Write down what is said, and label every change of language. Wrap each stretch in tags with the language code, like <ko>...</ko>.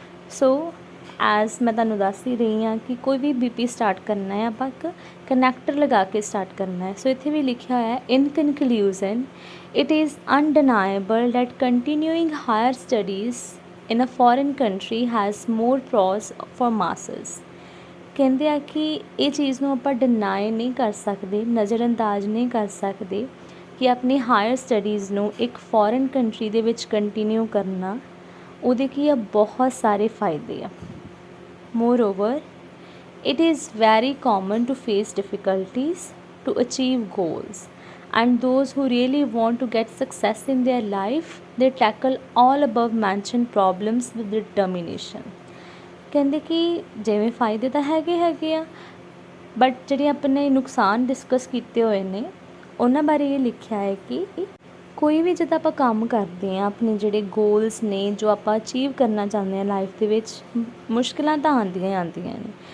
<pa>So as ਮੈਂ ਤੁਹਾਨੂੰ ਦੱਸ ਹੀ ਰਹੀ ਹਾਂ ਕਿ ਕੋਈ ਵੀ BP ਸਟਾਰਟ ਕਰਨਾ ਹੈ ਆਪਾਂ ਇੱਕ ਕਨੈਕਟਰ ਲਗਾ ਕੇ ਸਟਾਰਟ ਕਰਨਾ ਹੈ. ਸੋ ਇੱਥੇ ਵੀ ਲਿਖਿਆ ਹੋਇਆ ਹੈ</pa> <en>In conclusion it is undeniable that continuing higher studies in a foreign country has more pros for masses.</en> <pa>ਕਹਿੰਦੇ ਆ ਕਿ ਇਹ ਚੀਜ਼ ਨੂੰ ਆਪਾਂ ਡਿਨਾਈ ਨਹੀਂ ਕਰ ਸਕਦੇ, ਨਜ਼ਰਅੰਦਾਜ਼ ਨਹੀਂ ਕਰ ਸਕਦੇ ਕਿ ਆਪਣੀ ਹਾਇਰ ਸਟੱਡੀਜ਼ ਨੂੰ ਇੱਕ ਫੋਰਨ ਕੰਟਰੀ ਦੇ ਵਿੱਚ ਕੰਟੀਨਿਊ ਕਰਨਾ ਉਹਦੇ ਕੀ ਆ ਬਹੁਤ ਸਾਰੇ ਫਾਇਦੇ ਆ.</pa> <en>Moreover, it is very common to face difficulties to achieve goals, and those who really want to get success in their life, they tackle all above mentioned problems with determination.</en> <pa>ਕਹਿੰਦੇ ਕਿ ਜਿਵੇਂ ਫਾਇਦੇ ਤਾਂ ਹੈਗੇ ਆ ਬਟ ਜਿਹੜੇ ਆਪਣੇ ਨੁਕਸਾਨ ਡਿਸਕਸ ਕੀਤੇ ਹੋਏ ਨੇ ਉਹਨਾਂ ਬਾਰੇ ਇਹ ਲਿਖਿਆ ਹੈ ਕਿ ਕੋਈ ਵੀ ਜਦੋਂ ਆਪਾਂ ਕੰਮ ਕਰਦੇ ਹਾਂ ਆਪਣੇ ਜਿਹੜੇ ਗੋਲਸ ਨੇ ਜੋ ਆਪਾਂ ਅਚੀਵ ਕਰਨਾ ਚਾਹੁੰਦੇ ਹਾਂ ਲਾਈਫ ਦੇ ਵਿੱਚ ਮੁਸ਼ਕਿਲਾਂ ਤਾਂ ਆਉਂਦੀਆਂ ਨੇ.</pa>